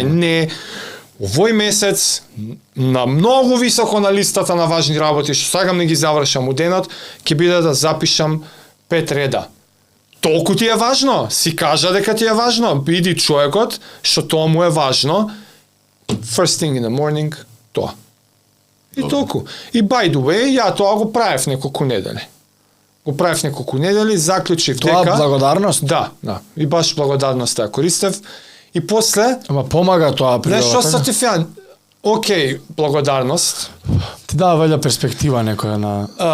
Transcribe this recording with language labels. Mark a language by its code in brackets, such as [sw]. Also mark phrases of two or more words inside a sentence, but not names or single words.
[mk] Не. Овој месец на многу високо на листата на важни работи што сакам да ги завршам у денот, ќе биде да запишам 5 реда. Толку ти е важно, си кажа дека ти е важно, биди човекот што тоа му е важно. [en] First thing in the morning, [mk] тоа. И толку. [en] И by the way, [mk] ја тоа го правев неколку недели. Заклучив дека... Тоа благодарност? Да. И баш благодарност ја користев. И после... Ама помага тоа при Нешто сертификат. Океј, благодарност. Ти дава валја перспектива некоја на...